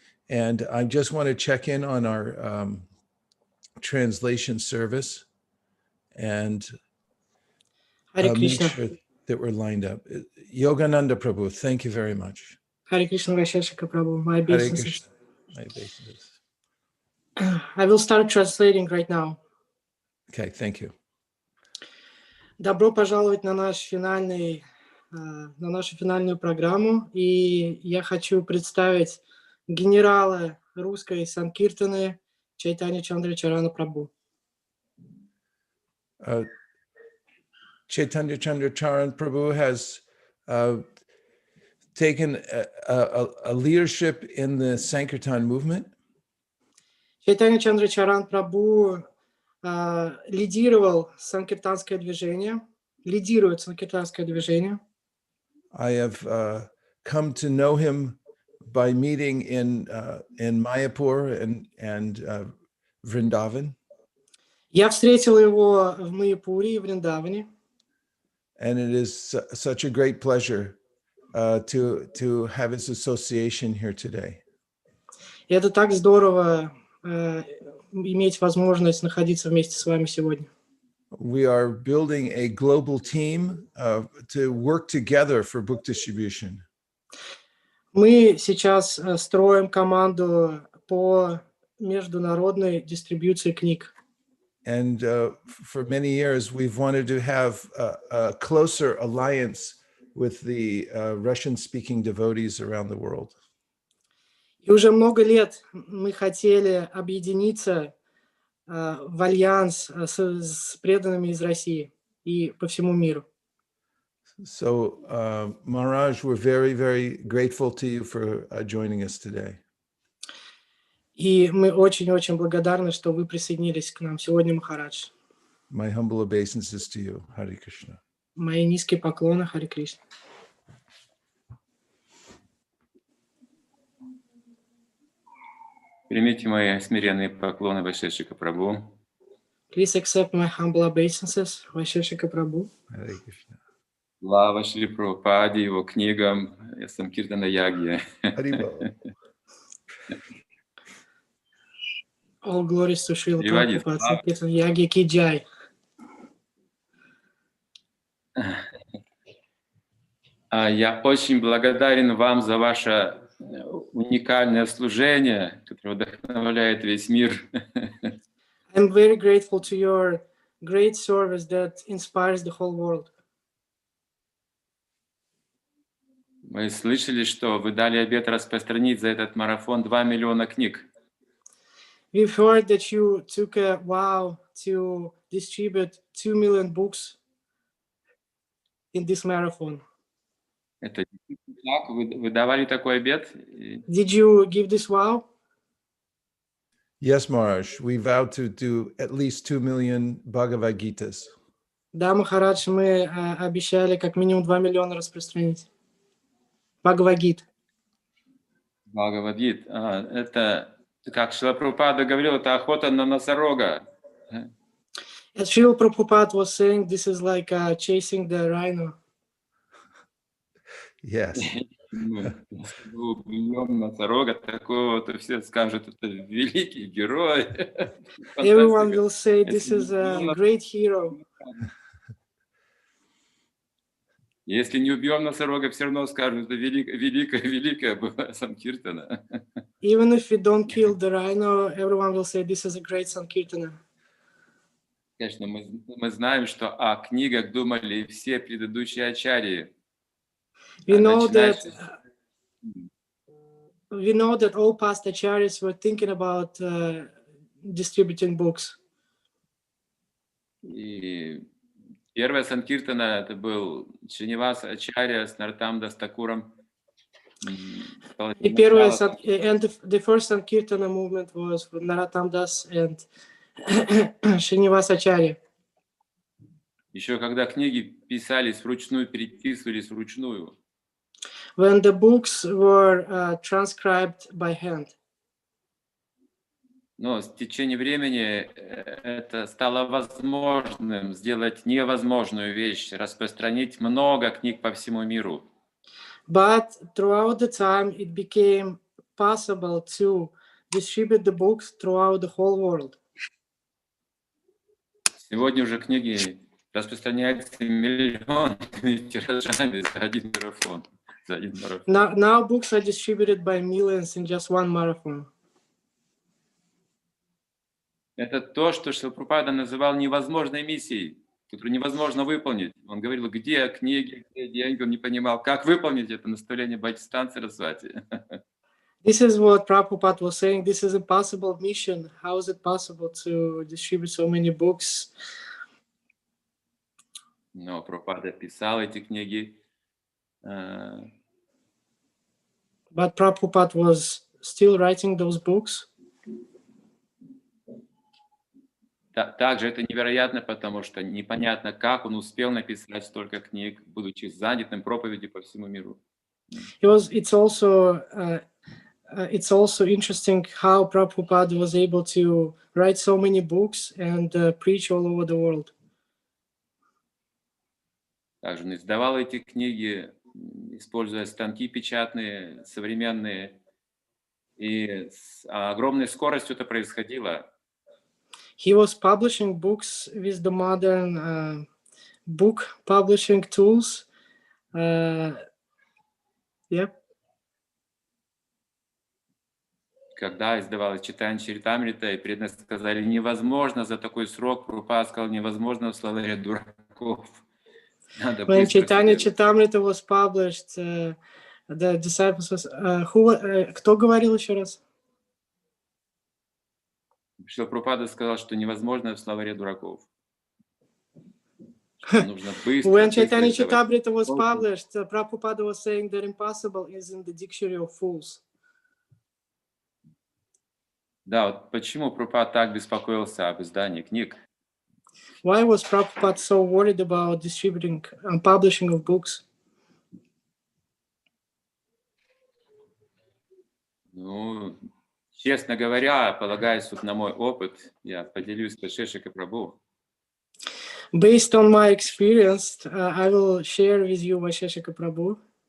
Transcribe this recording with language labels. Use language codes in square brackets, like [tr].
[en] And I just want to check in on our translation service and Hare make Krishna. sure that we're lined up. Yogananda Prabhu, thank you very much. Hare Krishna, Vaisheshika Prabhu. My Hare obeisances. Krishna. My obeisances. I will start translating right now. Okay, thank you. [ru] Добро пожаловать на нашу финальную программу. И я хочу представить генерала русской Санкиртаны Чайтанья Чандра Чарана Прабhu. [en] Chaitanya Chandra Charan Prabhu has taken a leadership in the Sankirtan movement. [ru] Чайтанья Чандра Чаран Прабhu лидировал санкиртанское движение, лидирует санкиртанское движение. [en] I have come to know him by meeting in Mayapur and Vrindavan. [ru] Я встретил его в Майяпуре и Вриндаване. [en] And it is such a great pleasure to have his association here today. [ru] И это так здорово иметь возможность находиться вместе с вами сегодня. [en] We are building a global team to work together for book distribution. [ru] Мы сейчас строим команду по международной дистрибьюции книг. [en] And for many years, we've wanted to have a closer alliance with the Russian-speaking devotees around the world. [ru] И уже много лет мы хотели объединиться в альянс с преданными из России и по всему миру. [en] So, Maharaj, we're very, very grateful to you for joining us today. [ru] И мы очень-очень благодарны, что вы присоединились к нам сегодня, Махарадж. [en] My humble obeisances to you, Hare Krishna. [ru] Мои низкие поклоны, Харе Кришна. Примите мои смиренные поклоны Вайшешика Прабhu. [en] Please accept my humble obeisances, Vaisheshika Prabhu. Hare Krishna. [ru] Слава Шри Прабхупаде, его книгам, Санкиртана Ягья. [en] Haribol. All glories to Srila [ru] Переводит. [en] Prabhupada, Sankirtan Yagya Ki Jai. [ru] Я очень благодарен вам за ваше уникальное служение, которое вдохновляет весь мир. [en] I'm very grateful to your great service that inspires the whole world. [ru] Мы слышали, что вы дали обет распространить за этот марафон 2 миллиона книг. [en] We've heard that you took a vow to distribute 2 million books in this marathon. [ru] Это так? Вы давали такой обет? [en] Did you give this vow? Yes, Maharaj, we vowed to do at least 2 million Bhagavad Gitas. [ru] Да, Махарадж, мы обещали как минимум 2 миллиона распространить. Бхагавад-гит. Бхагавад-гит. Это, как Шрила Прабхупада говорил, это охота на носорога. [en] As Srila Prabhupada was saying, this is like chasing the rhino. Yes. [ru] Мы убьем носорога такого, то все скажут, это великий герой. [en] Everyone will say this is a great hero. [ru] Если не убьем носорога, все равно скажут, это великая была Санкиртана. [en] Even if we don't kill the rhino, everyone will say this is a great Sankirtana. [ru] Конечно, мы знаем, что о книгах думали все предыдущие ачарьи. [en] We know that all past acharyas were thinking about distributing books. [ru] И первая Санкиртана это был Шринивас Ачарья с Нартам Дастакуром. И первая, [en] and the first Sankirtana movement was with Narottam Das and Srinivas Acharya. [ru] Еще когда книги писались вручную, переписывались вручную. [en] When the books were transcribed by hand. [ru] Но с течением времени это стало возможным сделать невозможную вещь, распространить много книг по всему миру. [en] But throughout the time, it became possible to distribute the books throughout the whole world. [ru] Сегодня уже книги распространяются миллионами тиражами за один марафон. [en] Now books are distributed by millions in just one marathon. [ru] Это то, что Шрила Прабхупада называл невозможной миссией, которую невозможно выполнить. Он говорил, где книги, где деньги, он не понимал, как выполнить это наставление Бхактисиданта Сарасвати. [en] This is what Prabhupada was saying. This is an impossible mission. How is it possible to distribute so many books? [ru] Но Прабхупада писал эти книги. [en] But Prabhupada was still writing those books. [ru] Также это невероятно, потому что непонятно, как он успел написать столько книг, будучи занятым проповедью по всему миру. [en] It's also interesting how Prabhupada was able to write so many books and preach all over the world. [ru] Также он издавал эти книги, используя станки печатные, современные, и с огромной скоростью это происходило. [en] He was publishing books with the modern book publishing tools. Yeah. [ru] Когда издавалась Чайтанья Чаритамрита, и преданные сказали, невозможно за такой срок, Прабхупада сказал, невозможно в словаре дураков. [en] When Chaitanya Charitamrita was published, the disciples was, [ru] кто говорил еще раз? Шрила Прабхупада сказал, что невозможно в словаре дураков. Нужно быстро. [en] When Chaitanya Charitamrita was published, Prabhupada was saying that impossible is in the dictionary of fools. [ru] Да, вот почему Прабхупада так беспокоился об издании книг? [en] Why was Prabhupada so worried about distributing and publishing of books? [ru] Ну, честно говоря, полагаясь вот на мой опыт, я поделюсь с Шешикой Прабху. [en] Based on my experience, I will share with you Vaisheshika Prabhu.